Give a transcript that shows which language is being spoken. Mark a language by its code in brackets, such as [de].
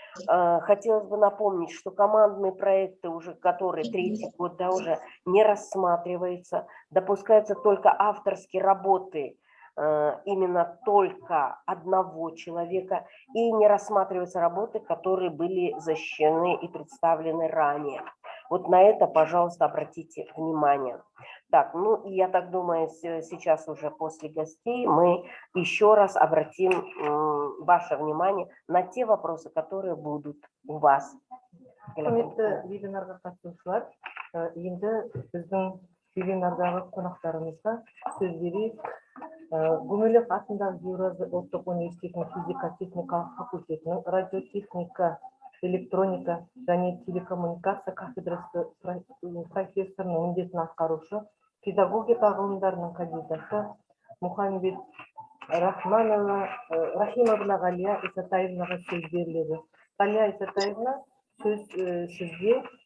[ru] Хотелось бы напомнить, что командные проекты, уже которые третий год, да, уже не рассматриваются, допускаются только авторские работы именно только одного человека, и не рассматриваются работы, которые были защищены и представлены ранее. Вот на это, пожалуйста, обратите внимание. Так, ну и я так думаю, сейчас уже после гостей мы еще раз обратим ваше внимание на те вопросы, которые будут у вас. [kk] Құрметті вебинарға қатысушылар, енді біздің вебинардағы қонақтарымызға сөз берейік. Гумилев атындағы Еуразия ұлттық университетінің физика-техникалық факультетінің радиотехника, электроника және телекоммуникация кафедрасы профессорының міндетін атқарушы, педагогика ғылымдарының кандидаты Мұхамбет Рахимовна Галия Исатаевнаға сөз беріледі. Галия Исатаевна, сөз сізге.